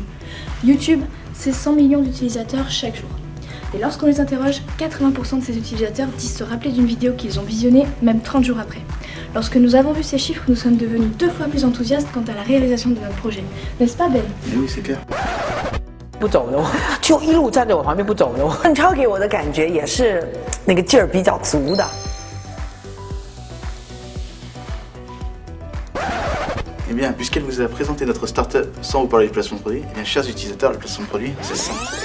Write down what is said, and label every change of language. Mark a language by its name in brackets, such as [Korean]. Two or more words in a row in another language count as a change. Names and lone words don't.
[French] YouTube, c'est 100 millions d'utilisateurs chaque jour. Et lorsqu'on les interroge, 80% de ces utilisateurs disent se rappeler d'une vidéo qu'ils ont visionnée, même 30 jours après. Lorsque nous avons vu ces chiffres, nous sommes devenus 2 fois plus enthousiastes quant à la réalisation de notre projet. N'est-ce pas, Ben? Oui, c'est clair. [Chinese] 不走的，就一路站在我旁边不走的。邓超给我的感觉也是那个劲儿比较足的。 [French] Eh bien, puisqu'elle vous a présenté notre startup sans vous parler du placement de produit, eh bien, chers utilisateurs, le placement de produit, c'est simple.